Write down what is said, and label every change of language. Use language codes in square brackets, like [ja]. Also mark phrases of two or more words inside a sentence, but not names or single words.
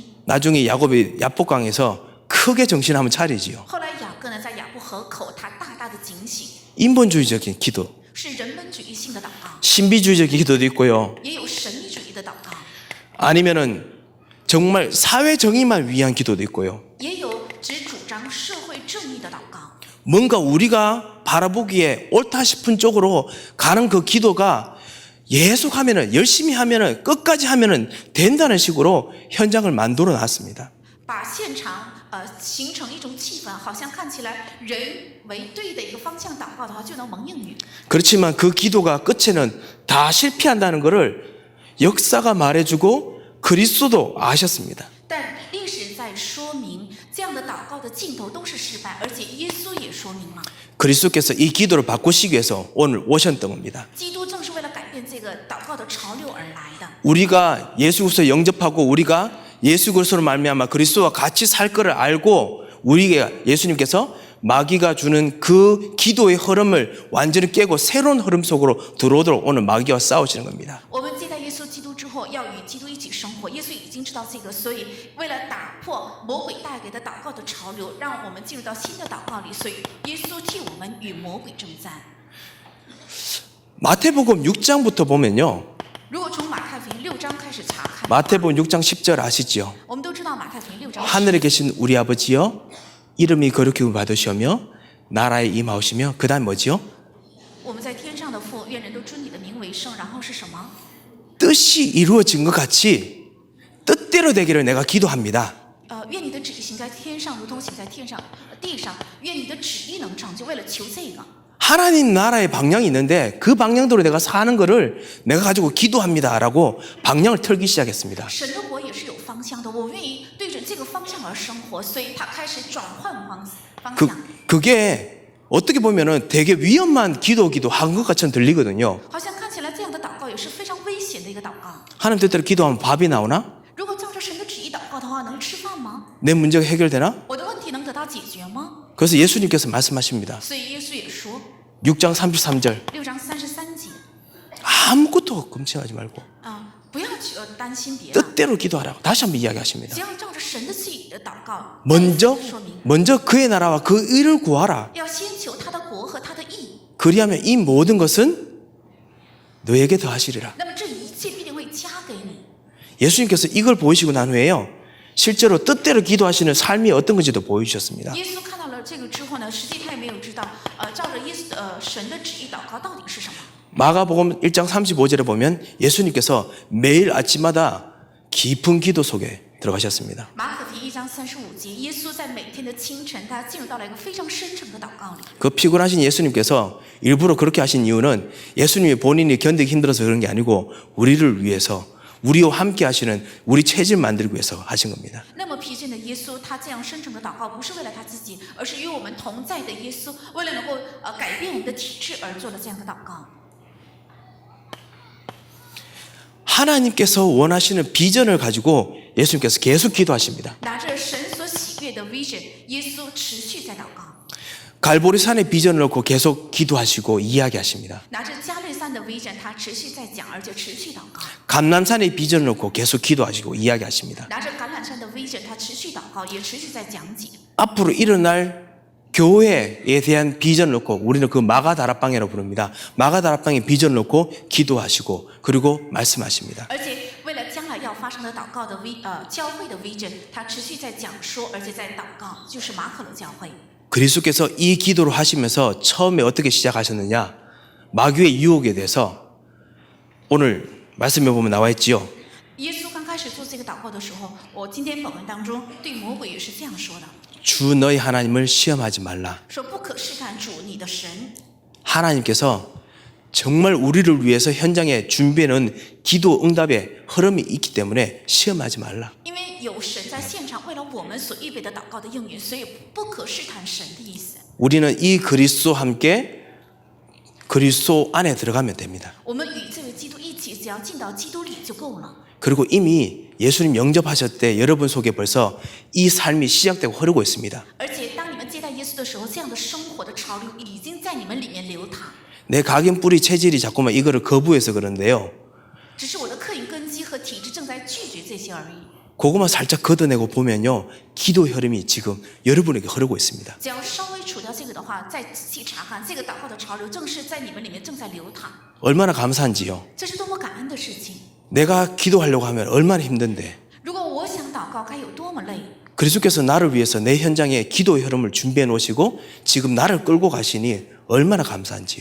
[ko] 나중에 야곱이 야복강에서 크게 정신 한번 차리지요. [zh] 后来雅各呢在雅布河口，他大大的警醒， [ko] 인본주의적인 기도, [zh] 是人本主义性的祷告， [ko] 신비주의적인 기도도 있고요. [zh] 也有神秘主义的祷告， [ko] 아니면은 정말 사회 정의만 위한 기도도 있고요. [zh] 也有只主张社会正义的祷告。 [ko] 뭔가 우리가 바라보기에 옳다 싶은 쪽으로 가는 그 기도가 계속하면은 열심히 하면은 끝까지 하면은 된다는 식으로 현장을 만들어 놨습니다. [zh] 把现场形成一种气氛，好像看起来人为对的一个方向祷告的话，就能蒙应允。 [ko] 그렇지만 그 기도가 끝에는 다 실패한다는 것을 역사가 말해주고 그리스도도 아셨습니다. [zh] 但历史在说明，这样的祷告的尽头都是失败，而且耶稣也说明了， [ko] 그리스도께서 이 기도를 바꾸시기 위해서 오늘 오셨던 겁니다. [zh] 基督正是为了改变这个祷告的潮流而来的。 [ko] 우리가 예수 그리스도 영접하고 우리가 예수 그리스도로 말미암아 그리스도와 같이 살 것을 알고 우리가 예수님께서 마귀가 주는 그 기도의 흐름을 완전히 깨고 새로운 흐름 속으로 들어오도록 오늘 마귀와 싸우시는 겁니다. [zh] 我们接待耶稣基督之后，要与基督一起生活。耶稣已经知道这个，所以为了打破魔鬼带给的祷告的潮流，让我们进入到新的祷告里。所以耶稣替我们与魔鬼征战。 [ko] 마태복음 6장부터 보면요. [zh] 如果从马太福音6章开始查看， [ko] 마태복음 6장 10절 아시죠? [zh] 我们都知道马太福音6章10 [ko] 하늘에 계신 우리 아버지여 이름이 거룩히 받으시며 나라에 임하오시며 그 다음 뭐지요? [zh] 我们在天上的父，愿人都尊你的名为圣。然后是什么？ [ko] 뜻이 이루어진 것 같이 뜻대로 되기를 내가 기도합니다. [zh] 愿你的旨意行在天上，如同行在地上。愿你的旨意能成就。为了求这个， [ko] 하나님 나라의 방향이 있는데 그 방향대로 내가 사는 거를 내가 가지고 기도합니다라고 방향을 틀기 시작했습니다. [zh] 神的国也是有方向的，我愿意对着这个方向而生活，所以他开始转换方向。 [ko] 그게 어떻게 보면은 되게 위험한 기도한 것 같이 들리거든요. [zh] 好像看起来这样的祷告也是非常危险的一个祷告。 [ko] 하나님 뜻대로 기도하면 밥이 나오나? [zh] 如果照着神的旨意祷告的话，能吃饭吗？ [ko] 내 문제가 해결되나? [zh] 我的问题能得到解决吗？ [ko] 그래서 예수님께서 말씀하십니다. [zh] 所以耶稣也说， [ko] 6장 33절 [zh] 6章33节 [ko] 아무것도 걱정하지 말고 [zh] 不要大担心别人， [ko] 뜻대로 기도하라고 다시 한번 이야기하십니다. [zh] 只要照着神的赐予的祷告， [ko] 먼저 [zh] 说明 [ko] 먼저 그의 나라와 그 의를 구하라. [zh] 要先求他的国和他的义， [ko] 그리하면 이 모든 것은 너에게 더하시리라. [zh] 那么这一切必定会加给你。 [ko] 예수님께서 이걸 보이시고 난 후에요, 실제로 뜻대로 기도하시는 삶이 어떤 건지도 보여주셨습니다. [zh] 耶稣看到了这个之后呢，实际他也没有知道，照着神的旨意祷告到底是什么。 [ko] 마가복음 1장 35절에 보면 예수님께서 매일 아침마다 깊은 기도 속에 들어가셨습니다. [zh] 马可福音1章35节，耶稣在每天的清晨，他进入到了一个非常深沉的祷告里。 [ko] 그 피곤하신 예수님께서 일부러 그렇게 하신 이유는 예수님이 본인이 견디기 힘들어서 그런 게 아니고 우리를 위해서, 우리와 함께 하시는 우리 체질 만들기 위해서 하신 겁니다. [zh] 那么疲倦的耶稣，他这样深沉的祷告，不是为了他自己，而是与我们同在的耶稣，为了能够改变我们的体质而做了这样的祷告。 [ko] 하나님께서 원하시는 비전을 가지고 예수님께서 계속 기도하십니다. [zh] 拿着神所喜悦的 vision， 耶稣持续在祷告。 [ko] 갈보리산의 비전을 놓고 계속 기도하시고 이야기하십니다. [zh] 拿着加略山的 vision， 他持续在讲，而且持续祷告。 [ko] 감람산의 비전을 놓고 계속 기도하시고 이야기하십니다. [zh] 拿着橄榄山的 vision， 他持续祷告，也持续在讲解。 [ko] 앞으로 일어날 교회에 대한 비전을 놓고 우리는 그 마가다락방이라고 부릅니다. 마가다락방의 비전을 놓고 기도하시고 그리고 말씀하십니다. [zh] 而且为了将来要发生的祷告的教会的 vision， 他持续在讲说，而且在祷告，就是马可楼教会。 [ko] 그리스도께서 이 기도를 하시면서 처음에 어떻게 시작하셨느냐? 마귀의 유혹에 대해서 오늘 말씀해 보면 나와 있지요. [zh] 耶稣刚开始做这个祷告的时候，我今天本文当中对魔鬼也是这样说的， [ko] 주 너희 하나님을 시험하지 말라. [zh] 说不可试探主你的神。 [ko] 하나님께서 정말 우리를 위해서 현장에 준비해 놓은 기도 응답의 흐름이 있기 때문에 시험하지 말라. [zh] 因为有神在现场为了我们所预备的祷告的应允，所以不可试探神的意思。 [ko] 우리는 이 그리스도와 함께 그리스도 안에 들어가면 됩니다. [zh] 我们与这位基督一起，只要进到基督里就够了。 [ko] 그리고 이미 예수님 영접하셨을 때 여러분 속에 벌써 이 삶이 시작되고 흐르고 있습니다. [zh] 而且当你们接待耶稣的时候，这样的生活的潮流已经在你们里面流淌。 [ko] 내 각인 뿌리 체질이 자꾸만 이거를 거부해서 그런데요. [zh] 只是我的客运根基和体质正在拒绝这些而已。 [ko] 그것만 살짝 걷어내고 보면요, 기도 흐름이 지금 여러분에게 흐르고 있습니다. [zh] 只要稍微除掉这个的话，再仔细查看，这个祷告的潮流正是在你们里面正在流淌。 [ko] 얼마나 감사한지요. [zh] 这是多么感恩的事情！ [ko] 내가 기도하려고 하면 얼마나 힘든데. [zh] 如果我想祷告，该有多么累！ [ko] 그리스도께서 나를 위해서 내 현장에 기도의 흐름을 준비해 놓으시고 지금 나를 끌고 가시니 얼마나 감사한지요.